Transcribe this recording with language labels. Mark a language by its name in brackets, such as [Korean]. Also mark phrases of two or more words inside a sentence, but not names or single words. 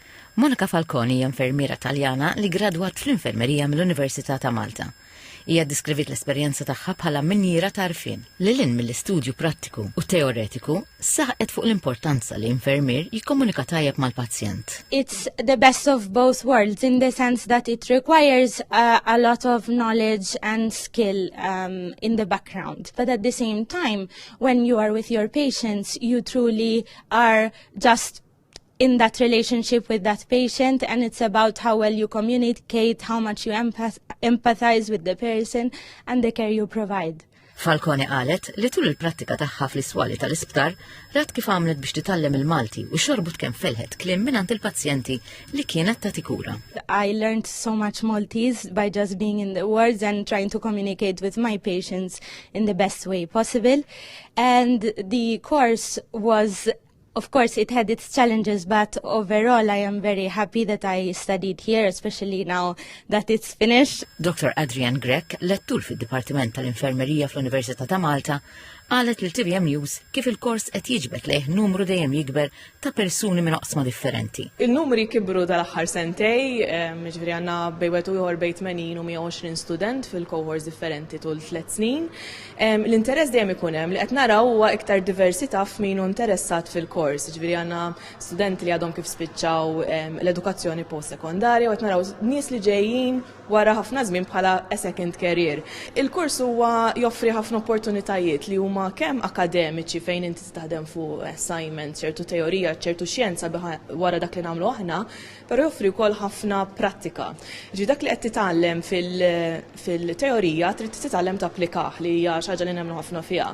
[Maltese] Monika Falconi hija infermiera Taljana li gradwat fl-infermerija mill-Università ta' Malta. Hija ddiskrivit l-esperjenza tagħha bħala minniera ta' għarfien. Lilin mill-istudju prattiku u teoretiku saħqet fuq l-importanza li infermier jikkomunika tajjeb mal-pazjent. [English] It's the best of both worlds in the sense that it requires a lot of knowledge and skill in the background. But at the same time, when you are with your patients, you truly are just in that relationship with that patient, and it's about how well you communicate, how much you empathize with the person and the care you provide. [Maltese] Falconi qalet li tul il-prattika tagħha fl-iswali tal-isptar rat kif għamlet biex titgħallem il-Malti u xorbut kemm felħet kliem mingħand il-pazjenti li kienet tagħti kura. [English] I learned so much Maltese by just being in the wards and trying to communicate with my patients in the best way possible. And the course was, of course, it had its challenges, but overall I am very happy that I studied here, especially now that it's finished. [Maltese] Dr. Adrian Grek, lettur fid-Dipartiment tal-Infermerija fl-Università ta' Malta, qalet lil TVM News kif il-kors qed jiġbed lejh numru dejjem jikber ta' persuni minn oqsma differenti. Il-numri kibru tal-aħħar sentej, ġifieri għandna bejn wieħed u ieħor bejn 80 u 120 student fil-cohorts differenti tul 3 snin. L-interess dejjem ikun hemm li qed naraw huwa iktar diversità f'min hu interessat fil-kors. Ġifieri għandna studenti li għadhom kif spiċċaw l-edukazzjoni postsekondarja u qed naraw nies li ġejjin wara ħafna żmien bħala [English] a second career. [Maltese] Il-kurs huwa joffri ħafna opportunitajiet li huma kemm akademiċi fejn inti taħdem fuq assignment, ċertu teorija, ċertu xjenza wara dak li nagħmlu aħna, però joffri wkoll ħafna prattika. Ġi dak li qed titgħallem fil-teorija trid titgħallem tapplikah li hija xi ħaġa li nagħmlu ħafna fiha.